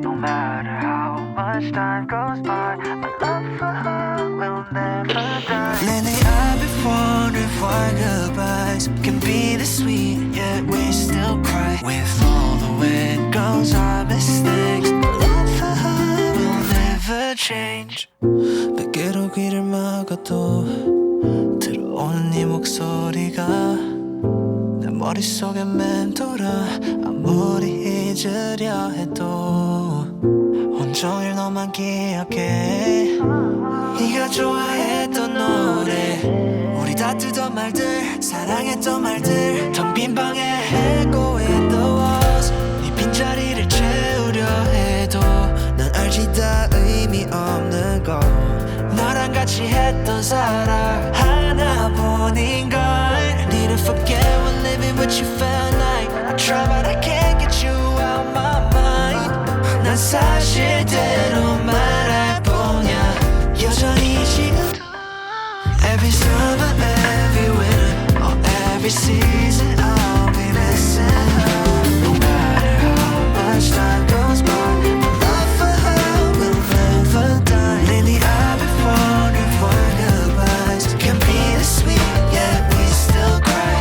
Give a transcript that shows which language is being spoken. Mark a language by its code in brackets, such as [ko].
[en] No matter how much time goes by, my love for her will never die. Lately I've been wondering why goodbyes can be this sweet, yet we still cry. With all the wind goes our mistakes, my love for her will never change. [ko] 베개로 귀를 막아도 들어오는 네 목소리가 내 머릿속에 맴돌아. 아무리 잊으려 해도 온종일 너만 기억해. 네가 좋아했던 노래, 우리 다투던 말들, 사랑했던 말들, 텅 빈 방에 [en] echo in the walls. [ko] 네 빈자리를 채우려 해도 난 알지 다 의미 없는 걸. 너랑 같이 했던 사랑 하나뿐인걸. [en] Need to forget when living with you felt like I try but I can't get you out my mind. [ko] 난 사실대로 말할 뿐이야 여전히 지금도. [en] Every summer, every winter, or every season, I'll be missing her. No matter how much time goes by, my love for her will never die. Lately I've been wondering why goodbyes can be this sweet, yet we still cry.